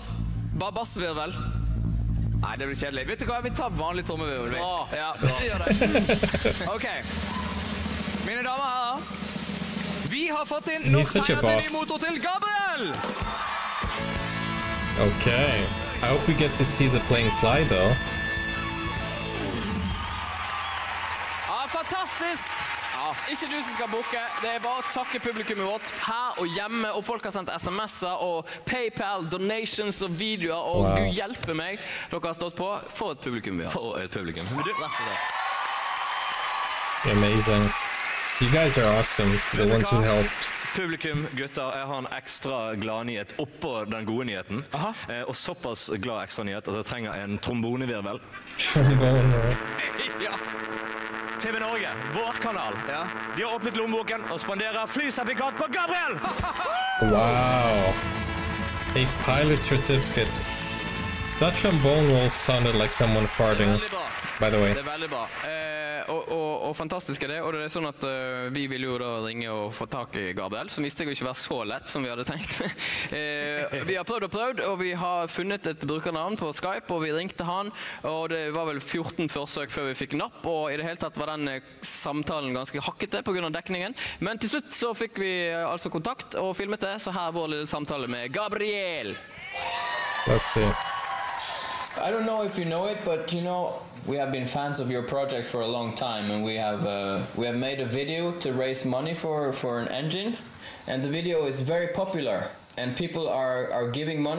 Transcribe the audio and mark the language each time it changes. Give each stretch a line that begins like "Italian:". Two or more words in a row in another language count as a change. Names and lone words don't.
Norwegian: Bare bassvirvel? Nei, det blir kjedelig. Vet du hva? Vi tar vanlig trommevirvel. Ja, vi gjør det. Ok. Mine damer og herrer, vi har fått inn nok penger til ny motor til Gabriel! Okay.
English: I hope we get to see the plane fly, though.
Norwegian: Ja, fantastisk! Ja, ikke du som skal booke. Det er bare å takke publikummet vårt her og hjemme, og folk har sendt sms'er og PayPal, donations og videoer, og Gud hjelpe meg. Dere har stått på. For et publikum vi har. For et publikum.
English: Amazing. You guys are awesome, the ones who helped.
Norwegian: Publikum, gutter, jeg har en ekstra glad nyhet oppå den gode nyheten. Og såpass glad ekstra nyhet at jeg trenger en trombonevirvel. Trombone. Ja. TV Norge, vår kanal. De har åpnet lommeboken og spanderer flysertifikat på Gabriel!
English: Wow. A pilot certificate. That trombone roll sounded like someone farting, by the way.
Norwegian: Det er veldig bra. Og fantastisk er det, og det er sånn at vi vil jo da ringe og få tak i Gabriel, som visste jeg ikke var så lett som vi hadde tenkt. Vi har prøvd, og vi har funnet et brukernavn på Skype, og vi ringte han, og det var vel 14 forsøk før vi fikk napp, og i det hele tatt var den samtalen ganske hakkete på grunn av dekningen. Men til slutt så fikk vi altså kontakt og filmet det, så her er vår lille samtale med Gabriel.
English: Let's see. I don't know if you know it, but you know, we have been fans of your project for a long time, and we have made a video to raise money for an engine, and the video is very popular, and people are giving money.